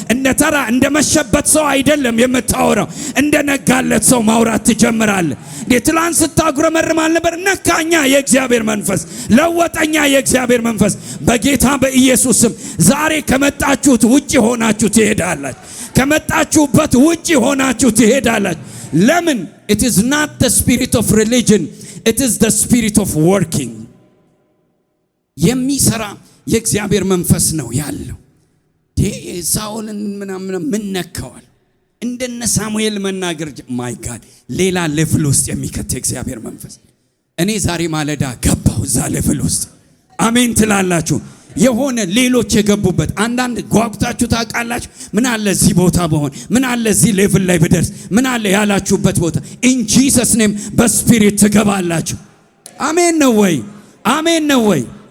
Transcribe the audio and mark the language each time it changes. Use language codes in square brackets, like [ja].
[am] እንደ ተራ እንደ መሸበት ሰው አይደለም የምታወራው፣ እንደ ነጋለት ሰው ማውራት ትጀምራለህ። ትላንት ስታጉረመርም አልነበር? ነካኛ የእግዚአብሔር መንፈስ፣ ለወጠኛ የእግዚአብሔር መንፈስ። በጌታ በኢየሱስ ስም ዛሬ ከመጣችሁት ውጪ ሆናችሁ ትሄዳላችሁ። ከመጣችሁበት ውጪ ሆናችሁ ትሄዳላችሁ። ለምን? [en] it is not the spirit of religion, it is the spirit of working። [am] የሚሰራ የእግዚአብሔር መንፈስ ነው ያለው። ሳኦልን ምናምን ምን ነካዋል? እንደነ ሳሙኤል መናገር [en] ማይ ጋድ [am] ሌላ ሌቭል ውስጥ የሚከት የእግዚአብሔር መንፈስ። እኔ ዛሬ ማለዳ ገባሁ እዛ ሌቭል ውስጥ። አሜን ትላላችሁ? የሆነ ሌሎች የገቡበት አንዳንድ ጓጉታችሁ ታውቃላችሁ። ምን አለ እዚህ ቦታ በሆን፣ ምን አለ እዚህ ሌቭል ላይ ብደርስ፣ ምን አለ ያላችሁበት ቦታ [en] ኢን ጂሰስ ኔም [am] በስፒሪት ትገባላችሁ። አሜን ነው ወይ? አሜን ነው ወይ?